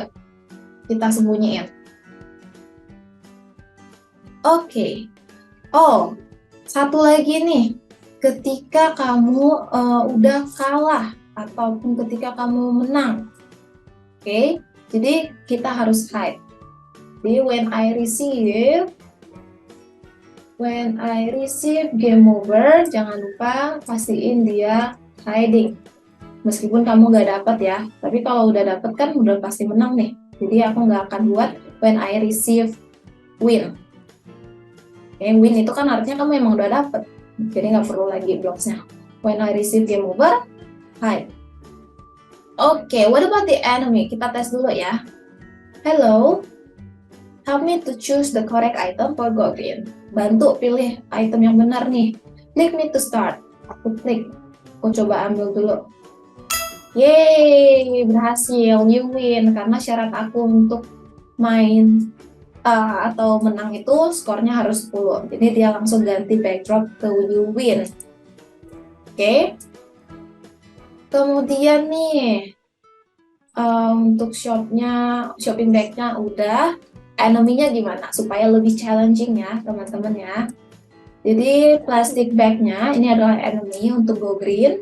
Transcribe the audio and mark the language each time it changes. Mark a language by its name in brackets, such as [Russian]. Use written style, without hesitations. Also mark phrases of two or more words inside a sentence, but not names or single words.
[Indonesian] Kita sembunyiin. Oke. Oh, satu lagi nih. Ketika kamu udah kalah, ataupun ketika kamu menang. Oke, jadi kita harus hide. Jadi [English] when I receive game over, [Indonesian] jangan lupa pastiin dia hiding. Meskipun kamu nggak dapat ya, tapi kalau udah dapat kan udah pasti menang nih. Jadi aku nggak akan buat [English] when I receive win. [Indonesian] Win itu kan artinya kamu emang udah dapet, jadi nggak perlu lagi blocks-nya. [English] When I receive game over, hide. Oke, what about the enemy? [Indonesian] Kita tes dulu ya. [English] Hello, help me to choose the correct item for go green. [Indonesian] Bantu pilih item yang benar nih. [English] Click me to start. [Indonesian] Aku klik. Aku coba ambil dulu. Yeay, berhasil, [English] you win. [Indonesian] Karena syarat aku untuk main atau menang itu skornya harus 10. Jadi dia langsung ganti backdrop ke [English] you win. [Indonesian] Oke. Kemudian nih, untuk [English] shopping bag- [Indonesian] nya udah. Enemy-nya gimana? Supaya lebih challenging ya teman-teman ya. Jadi [English] plastic bag- [Indonesian] nya ini adalah enemy untuk [English] go green.